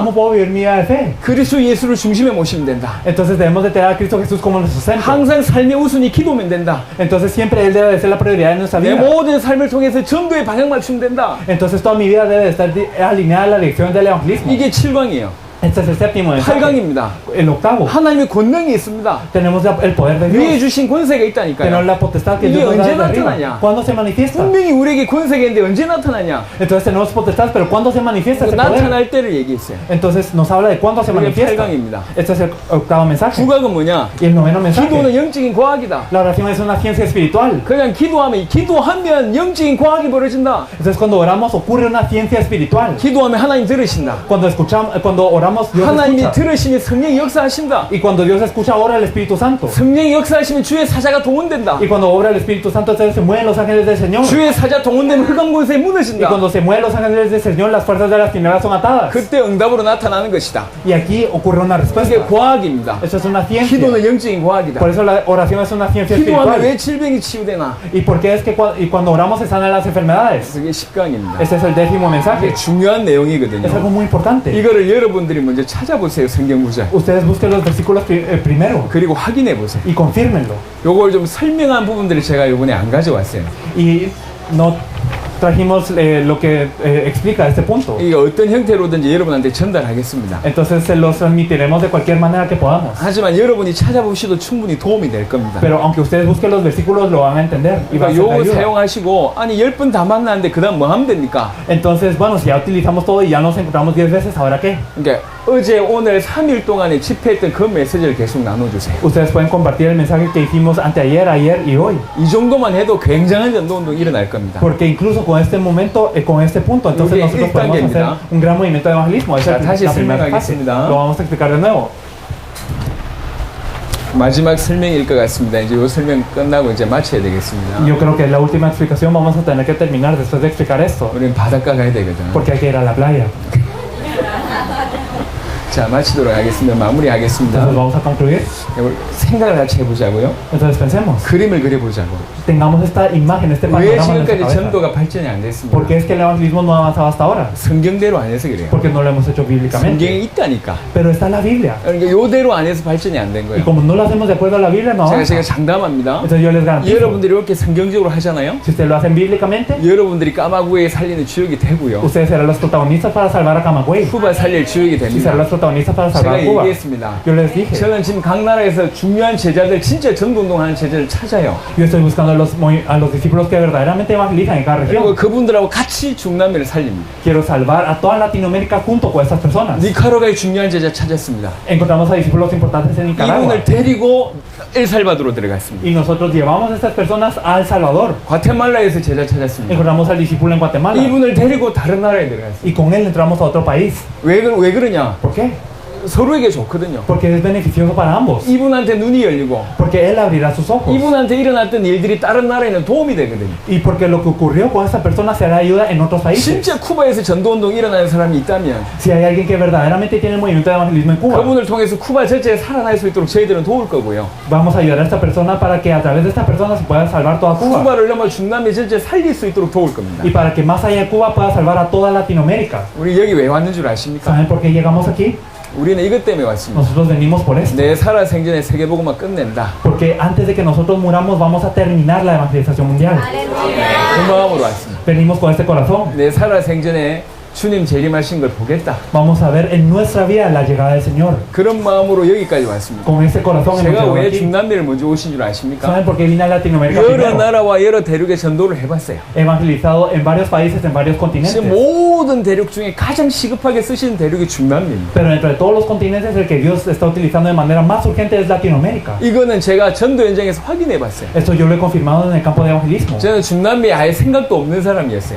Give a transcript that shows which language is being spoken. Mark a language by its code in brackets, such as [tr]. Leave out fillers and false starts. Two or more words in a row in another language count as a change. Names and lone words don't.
[es] ¿Cómo puedo vivir mi vida de fe? [ko] 그리스도 예수를 중심에 모시면 된다. [es] Entonces debemos de tener a Cristo Jesús como nuestro centro. [ko] 항상 삶의 우선이 기도면 된다. [es] Entonces siempre Él debe de ser la prioridad de nuestra [ko] 내 [es] vida. [ko] 모든 삶을 통해서 전도에 방향 맞추면 된다. [es] Entonces toda mi vida debe de estar alineada a la dirección del evangelismo. [ko] 이게 7강이에요. [es] Este es el séptimo mensaje. [ko] 8강입니다. [es] El octavo. [ko] 하나님의 권능이 있습니다. [es] Tenemos el poder de [ko] 위에 [es] Dios. [ko] 주신 권세가 [es] Tenemos [ko] 있다니까요. [es] la potestad que [ko] 이게 [es] Dios nos da [ko] 언제 [es] desde arriba. [ko] 나타나냐? [es] ¿Cuándo se manifiesta? [ko] 분명히 우리에게 권세가 있는데 언제 나타나냐? [es] Entonces tenemos potestad, pero ¿cuándo se manifiesta ese poder? [ko] 나타날 때를 얘기했어요. [es] Entonces nos habla de cuándo se [ko] 그게 [es] manifiesta. [ko] 8강입니다. [es] Este es el octavo mensaje. [ko] 9강은 뭐냐? [es] Y el noveno [ko] 기도는 [es] mensaje. [ko] 영적인 과학이다. [es] La oración es una ciencia espiritual. [ko] 그냥 기도하면 영적인 과학이 벌어진다. [es] Entonces cuando oramos ocurre una ciencia espiritual. [ko] 기도하면 하나님 들으신다. [es] Cuando oramos Dios [ko] 하나님이 [es] escucha. [ko] 들으시면 성령이 역사하신다. [es] Y cuando Dios escucha ora el Espíritu Santo. [ko] 성령이 역사하시면 주의 사자가 동원된다. [es] Y cuando obra el Espíritu Santo entonces se mueven los ángeles del Señor. [ko] 주의 사자 동원되면 흑암 권세 [es] Y [ko] 무너진다. [es] cuando se mueven los ángeles del Señor las fuerzas de las tinieblas son atadas. [ko] 그때 응답으로 나타나는 것이다. [es] Y aquí ocurre una [ko] 이게 [es] respuesta. [ko] 과학입니다. [es] Eso es una ciencia. [ko] 기도는 영적인 과학이다. [es] Por eso la oración es una ciencia [ko] 기도하면 [es] espiritual. [ko] 왜 질병이 치유되나? [es] ¿Y por qué es que cuando oramos se sanan las enfermedades? [ko] 그게 10강입니다. [es] Este es el décimo mensaje. [ko] 이게 중요한 내용이거든요. [es] Es algo muy importante. [ko] 이거를 여러분들이 먼저 찾아보세요. 성경 구절. [es] Ustedes busquen los versículos primero [ko] 그리고 확인해 보세요. [es] y confírmenlo. [ko] 요걸 좀 설명한 부분들을 제가 이번에 안 가져왔어요. [es] Y no trajimos lo que explica este punto. [ko] 이게 어떤 형태로든지 여러분한테 전달하겠습니다. [es] Entonces se los transmitiremos de cualquier manera que podamos. [ko] 하지만 여러분이 찾아보셔도 충분히 도움이 될 겁니다. [es] Pero aunque ustedes busquen los versículos lo van a entender y va a [ko] 그러니까 [es] ser de [ko] 요거 [es] ayuda. [ko] 사용하시고 아니 10번 다 만났는데 그 다음 뭐 하면 됩니까? [es] Entonces, bueno, si ya utilizamos todo y ya nos encontramos 10 veces, ¿ahora qué? [ko] 그러니까 어제 오늘 3일 동안에 집회했던 그 메시지를 계속 나눠주세요. [es] Ustedes pueden compartir el mensaje que hicimos anteayer, ayer y hoy. [ko] 이 정도만 해도 굉장한 전도운동이 일어날 겁니다. [es] Porque incluso con este momento, con este punto, entonces [ko] Yogui [es] nosotros podemos hacer [ko] 1단계입니다. [es] un gran movimiento de evangelismo. Esa [ko] 자, [es] es [ko] 다시 [es] la primera fase. [ko] 설명하겠습니다. [es] Lo vamos a explicar de nuevo. [ko] 마지막 설명일 것 같습니다. 이제 이 설명 끝나고 이제 마쳐야 되겠습니다. [es] Yo creo que la última explicación vamos a tener que terminar después de explicar esto. [ko] 우리는 바닷가 가야 되거든. [es] Porque hay que ir a la playa. [ko] 자, 마치도록 하겠습니다. 마무리하겠습니다. [es] Entonces vamos a concluir. [ko] 생각을 같이 해보자고요. [es] Entonces pensemos. [ko] 그림을 그려보자고. [es] Tengamos esta imagen, este [ko] 왜 [es] panorama en nuestra [ko] 지금까지 [es] cabeza. [ko] 전도가 발전이 안 됐습니까? [es] ¿Por qué es que el evangelismo no ha avanzado hasta ahora? [ko] 성경대로 안 해서 그래요. [es] Porque no lo hemos hecho bíblicamente. [ko] 성경에 있다니까. [es] Pero está la Biblia. [ko] 그러니까 요대로 안 해서 발전이 안 된 [es] Y [ko] 거예요. [es] como no lo hacemos de acuerdo a la Biblia, no avanza. [ko] 제가 장담합니다. [es] Entonces yo les garantizo. [ko] 여러분들이 이렇게 성경적으로 하잖아요. [es] Si ustedes lo hacen bíblicamente, [ko] 여러분들이 까마귀에 살리는 주역이 되고요. [es] ustedes serán los protagonistas para salvar a Camagüey. [ko] 후바 살릴 주역이 [es] Y [ko] 됩니다. [es] serán los protagonistas para salvar [ko] 제가 [es] a Cuba. [ko] 얘기했습니다. [es] Yo les dije. [ko] 저는 지금 각 나라에서 중요한 제자들, 진짜 전도운동하는 제자를 찾아요. [es] Yo estoy buscando a los discípulos que verdaderamente evangelizan en cada [ko] 그리고 [es] región. [ko] 그분들하고 같이 중남미를 살립니다. [es] Quiero salvar a toda Latinoamérica junto con estas personas. [ko] 니카라과의 중요한 제자 찾았습니다. [es] Encontramos a discípulos importantes en Nicaragua. [ko] 이분을 데리고 엘살바도로 들어갔습니다. [es] Y nosotros llevamos a estas personas a El Salvador. [ko] 과테말라에서 제자 찾았습니다. [es] Encontramos al discípulo en Guatemala. [ko] 이분을 데리고 다른 나라에 들어갔습니다. [es] Y con él entramos a otro país. [ko] 왜 그러냐? [es] ¿Por qué? [ko] 서로에게 좋거든요. [es] porque es beneficioso para ambos, [ko] 이분한테 눈이 열리고 [es] porque él abrirá sus ojos [ko] 이분한테 일어났던 일들이 다른 나라에는 도움이 되거든요. [es] y porque lo que ocurrió con esa persona será ayuda en otros países. [ko] 진짜 쿠바에서 전도운동 일어나는 사람이 있다면 [es] Si hay alguien que verdaderamente tiene el movimiento de evangelismo en Cuba, [ko] 그분을 통해서 쿠바 전체에 살아날 수 있도록 저희들은 도울 거고요. [es] vamos a ayudar a esta persona para que a través de esta persona se pueda salvar toda Cuba [ko] 쿠바를 넘어 중남미 전체에 살릴 수 있도록 도울 겁니다. [es] y para que más allá de Cuba pueda salvar a toda Latinoamérica. [ko] 우리 여기 왜 왔는 줄 아십니까? [es] ¿Saben por qué llegamos aquí? [ko] 우리는 이것 때문에 왔습니다. [es] Nosotros venimos por esto, [ko] 내 살아 생전에 세계복음화 끝낸다. [es] porque antes de que nosotros muramos vamos a terminar la evangelización mundial. [ko] 그 마음으로 왔습니다. [es] Venimos con este corazón. [ko] 내 살아 생전에 주님 재림하신 걸 보겠다. [es] Vamos a ver en nuestra vida la llegada del Señor. [ko] 그런 마음으로 여기까지 왔습니다. [es] Con ese corazón hemos [ko] 제가 [es] llegado [ko] 왜 [es] aquí. [ko] 중남미를 먼저 오신 줄 아십니까? [es] ¿Saben por qué vine a Latinoamérica [ko] 여러 [es] primero? [ko] 나라와 여러 대륙에 전도를 해봤어요. [es] He evangelizado en varios países, en varios continentes. [ko] 지금 모든 대륙 중에 가장 시급하게 쓰시는 대륙이 중남미입니다. [es] Pero entre todos los continentes el que Dios está utilizando de manera más urgente es Latinoamérica. [ko] 이거는 제가 전도 현장에서 확인해봤어요. [es] Esto yo lo he confirmado en el campo de evangelismo. [ko] 저는 중남미에 아예 생각도 없는 사람이었어요.